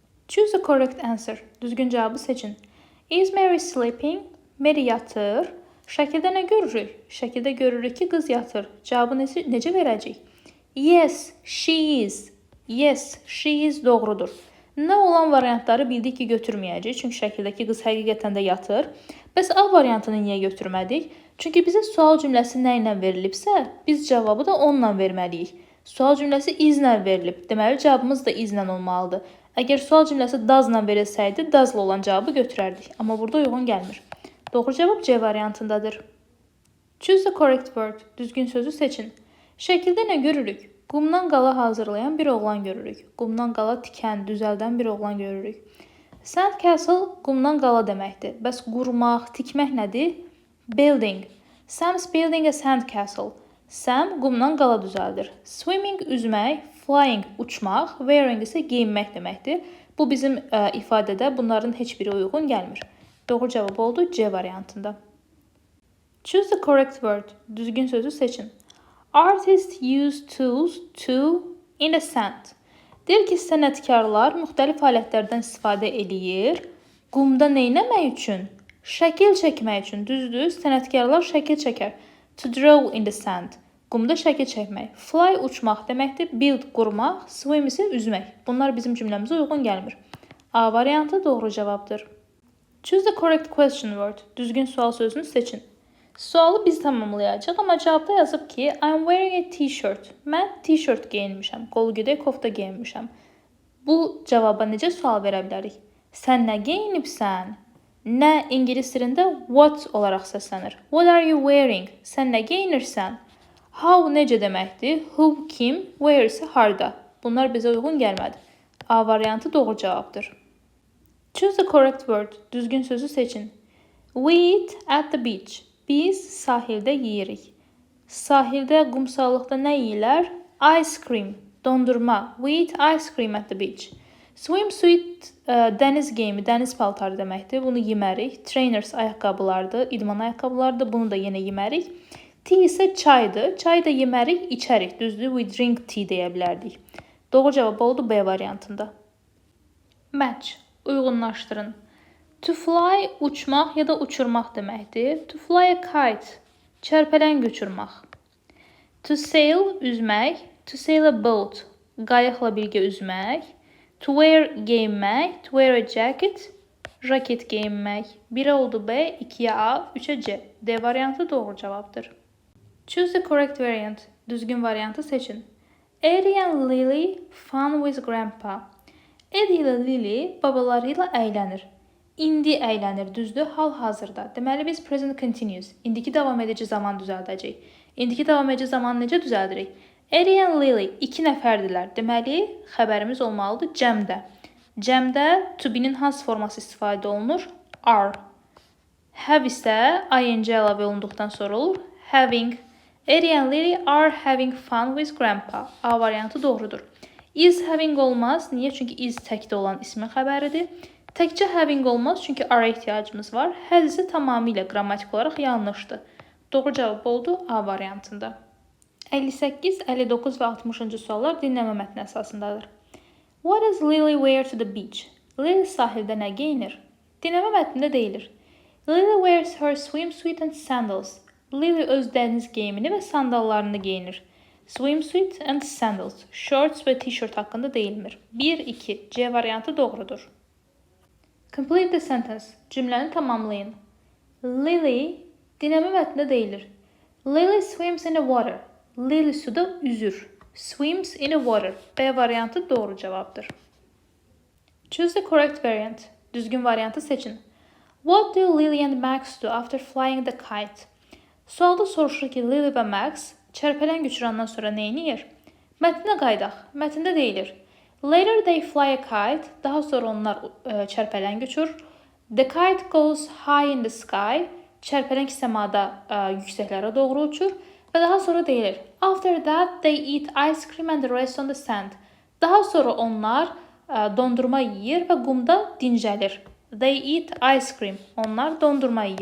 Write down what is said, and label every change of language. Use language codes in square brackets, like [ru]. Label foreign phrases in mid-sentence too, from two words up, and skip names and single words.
[en] Choose the correct answer. [az] Düzgün cavabı seçin. [en] Is Mary sleeping? [az] Mary yatır. Şəkildə nə görürük? Şəkildə görürük ki, qız yatır. Cavabı necə verəcəyik? [en] Yes, she is. Yes, she is doğrudur. [az] Nə olan variantları bildik ki, götürməyəcək. Çünki şəkildəki qız həqiqətən də yatır. Bəs A variantını niyə götürmədik? Çünki bizə sual cümləsi nə ilə verilibsə, biz cavabı da onunla verməliyik. Sual cümləsi is-lə verilib. Deməli, cavabımız da is-lə olmalıdır. Əgər sual cümləsi does-la verilsəydi, does-la olan cavabı götürərdik. Amma burada uyğun gəlmir. Doğru cavab C variantındadır. [en] Choose the correct word. [az] Düzgün sözü seçin. Şəkildə nə görürük? Qumdan qala hazırlayan bir oğlan görürük. Qumdan qala tikən, düzəldən bir oğlan görürük. Sandcastle qumdan qala deməkdir. Bəs qurmaq, tikmək nədir? [en] Building. Sam's building a sandcastle. [az] Sam qumdan qala düzəldir. Swimming üzmək, flying uçmaq, wearing isə geyinmək deməkdir. Bu bizim ifadədə bunların heç biri uyğun gəlmir. Doğru cavab oldu C variantında. [en] Choose the correct word. [az] Düzgün sözü seçin. [en] Artists use tools to in the sand. [az] Deyir ki, sənətkarlar müxtəlif alətlərdən istifadə eləyir. Qumda nə etmək üçün? Şəkil çəkmək üçün. Düzdür, sənətkarlar şəkil çəkər. [en] To draw in the sand. [az] Qumda şəkil çəkmək. Fly uçmaq deməkdir. Build qurmaq. Swim isə üzmək. Bunlar bizim cümləmizə uyğun gəlmir. A variantı doğru cavabdır. [en] Choose the correct question word. [az] Düzgün sual sözünü seçin. Sualı biz tamamlayacağıq, amma cavabda yazıb ki, [en] I'm wearing a t-shirt. [az] Mən t-shirt geyinmişəm, qolu gödək kofta geyinmişəm. Bu cavaba necə sual verə bilərik? Sən nə geyinibsən? Nə ingilis dilində what olaraq səslənir. [en] What are you wearing? [az] Sən nə geyinirsən? How necə deməkdir? Who kim? Where isə harda? Bunlar bizə uyğun gəlmədi. A variantı doğru cavabdır. [en] Choose the correct word. [az] Düzgün sözü seçin. [en] We eat at the beach. [az] Biz sahildə yeyirik. Sahildə, qumsallıqda nə yeyirlər? [en] Ice cream, dondurma. We eat ice cream at the beach. Swimsuit, [az] dəniz geyimi, dəniz paltarı deməkdir. Bunu yemərik. Trainers ayaqqabılardır, idman ayaqqabılardır. Bunu da yenə yemərik. Tea isə çaydır. Çay da yemərik, içərik. Düzdür, [en] we drink tea [az] deyə bilərdik. Doğru cavab oldu B variantında. Match, uyğunlaşdırın. [en] To fly [az] uçmaq ya da uçurmaq deməkdir. [en] To fly a kite, [az] çərpələn uçurmaq. [en] To sail üzmək, to sail a boat, [az] qayıqla birgə üzmək. [en] To wear geyinmək, to wear a jacket, [az] raket geyinmək. 1-ə oldu B, 2-yə A, 3-ə C. D variantı doğru cavabdır. [en] Choose the correct variant. [az] Düzgün variantı seçin. [en] Eddie and Lily fun with grandpa. [az] Eddie ilə Lily babaları ilə əylənir. İndi əylənir, düzdür, hal-hazırda. Deməli, biz [en] present continuous, [az] indiki davam edici zaman düzəldəcəyik. İndiki davam edici zamanı necə düzəldirik? Eddie and Lily 2 nəfərdilər. Deməli, xəbərimiz olmalıdır cəmdə. Cəmdə [en] to be- [az] nin hansı forması istifadə olunur? [en] Are. [az] Have isə ing əlavə olunduqdan sonra olur. [en] Having. Eddie and Lily are having fun with grandpa. [az] A variantı doğrudur. [en] Is having [az] olmaz. Niyə? Çünki is təkdə olan ismin xəbəridir. Təkcə having olmaz, çünki are ehtiyacımız var. Has isə tamamilə qrammatik olaraq yanlışdır. Doğru cavab oldu A variantında. 58, 59 və 60-cı suallar dinləmə mətni əsasındadır. [en] What does Lily wear to the beach? [az] Lily sahildə nə geyinir? Dinləmə mətnində deyilir. [en] Lily wears her swimsuit and sandals. [az] Lily öz dəniz geyimini və sandallarını geyinir. [en] Swimsuit and sandals. [az] Shorts və t-shirt haqqında deyilmir. 1-2. C variantı doğrudur. [en] Complete the sentence. [az] Cümləni tamamlayın. Lily, dinləmə mətnində deyilir. [en] Lily swims in the water. [az] Lily suda üzür. [en] Swims in the water. [az] B variantı doğru cavabdır. [en] Choose the correct variant. [az] Düzgün variantı seçin. [en] What do Lily and Max do after flying the kite? [az] Sualda soruşur ki, Lily və Max çərpələn uçurandan sonra nə edir? Mətnə qaydaq. Mətndə deyilir. [en] Later they fly a kite. [az] Daha sonra onlar çərpələn uçur. [en] The kite goes high in the sky. [az] Çərpələn səmada yüksəklərə doğru uçur. Və daha sonra deyilir. [en] After that they eat ice cream and rest on the sand. [az] Daha sonra onlar dondurma yeyir və qumda dincəlir. [en] They eat ice cream. [az] Onlar dondurma yeyir.